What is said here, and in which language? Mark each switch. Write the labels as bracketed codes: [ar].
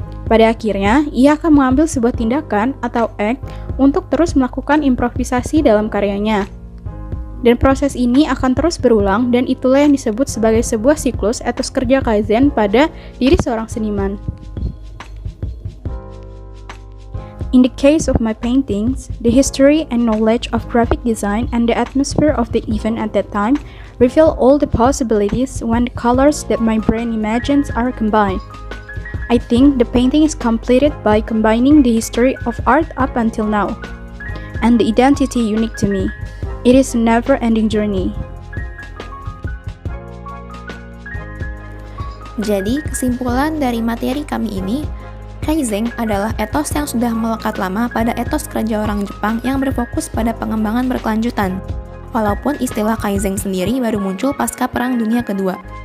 [id] Pada akhirnya, ia akan mengambil sebuah tindakan atau act untuk terus melakukan improvisasi dalam karyanya. Dan proses ini akan terus berulang dan itulah yang disebut sebagai sebuah siklus atau kerja kaizen pada diri seorang seniman. [en] In the case of my paintings, the history and knowledge of graphic design and the atmosphere of the event at that time reveal all the possibilities when the colors that my brain imagines are combined. I think the painting is completed by combining the history of art up until now, and the identity unique to me. It is a never-ending journey. [id] Jadi, kesimpulan dari materi kami ini, Kaizen adalah etos yang sudah melekat lama pada etos kerja orang Jepang yang berfokus pada pengembangan berkelanjutan. Walaupun istilah Kaizen sendiri baru muncul pasca Perang Dunia Kedua.